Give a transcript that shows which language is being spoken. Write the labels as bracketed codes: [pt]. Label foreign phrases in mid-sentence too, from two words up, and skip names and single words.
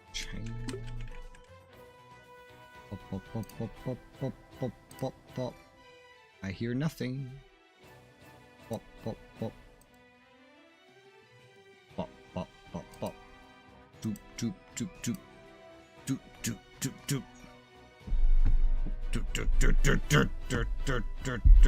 [en] Chang. Pop, pop, pop, pop, pop, pop, pop, pop, pop. I hear nothing. Pop, pop, pop. Pop, pop, pop, pop. Doop, doop, doop, doop. Doop, doop, doop, doop. Doop, doop, doop, doop, doop, doop, doop, doop, doop.